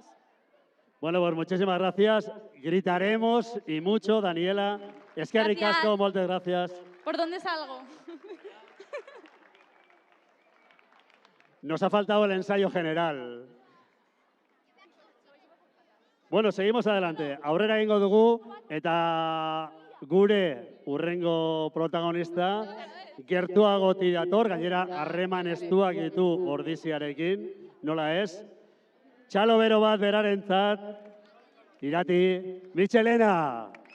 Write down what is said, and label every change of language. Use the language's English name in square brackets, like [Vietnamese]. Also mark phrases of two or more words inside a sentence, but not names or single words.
[Spanish] Bueno, pues muchísimas gracias. Gritaremos y mucho, Daniela. Es que Gracias. ricasco, muchas gracias. ¿Por dónde salgo? Nos ha faltado el ensayo general. Bueno, seguimos adelante. [Basque] Aurrera egingo dugu eta gure urrengo protagonista gertuagoti dator, gainera harreman estuak ditu Ordiziarekin, nola ez? Txalo bero bat berarentzat, Irati, Michelena.